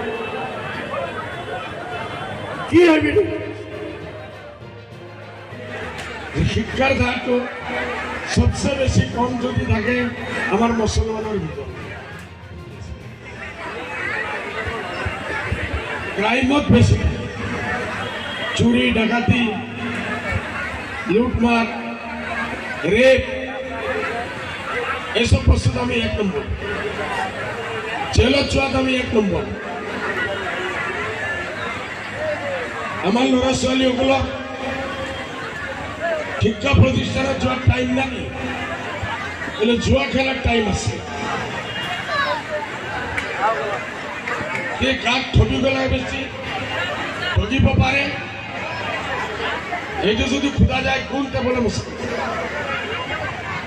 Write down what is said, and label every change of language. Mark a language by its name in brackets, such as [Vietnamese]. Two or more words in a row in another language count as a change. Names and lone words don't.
[Assamese] কি ভাবি শিক্ষাৰ ধাৰটো সবচে বেছি কম যদি থাকে আমাৰ মুছলমানৰ ভিতৰত। ক্রাইমত বেশি, চুরি ডাকাতি লুটমার রেপ এসব বস্তুত আমি 1 নম্বর, জেলত যোৱাত আমি 1 নম্বর। আমার ল'ৰা ছোৱালীসকলক শিক্ষা প্রতিষ্ঠানত যোৱাৰ টাইম নাই, কিন্তু জুয়া খেলার টাইম আছে। কাক ঠগি গেলে বেশি ঠগিব পারে, এইটো যদি খোঁজা যায় কোনটা বলে মুশকিল।